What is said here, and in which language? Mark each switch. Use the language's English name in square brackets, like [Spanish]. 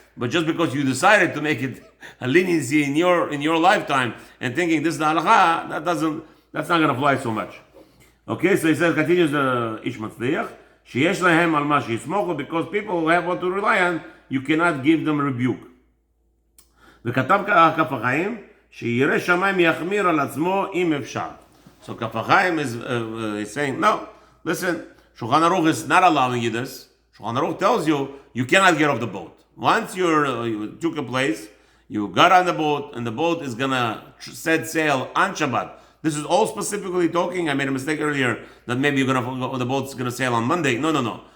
[English] But just because you decided to make it a leniency in your lifetime and thinking this is the halacha, that's not going to fly so much. Okay, so he says, continues the Ish Matzliach, [Hebrew] sheyesh lahem al ma sheyismochu, [English] because people who have what to rely on, you cannot give them rebuke. [Hebrew] וכתב כף החיים, שירא שמיים יחמיר על עצמו אם אפשר. [English] So כף החיים is saying, no, listen, Shulchan Aruch is not allowing you this. Shulchan Aruch tells you, you cannot get off the boat. Once you took a place, you got on the boat, and the boat is gonna set sail on Shabbat. This is all specifically talking. I made a mistake earlier that maybe the boat's gonna sail on Monday. No.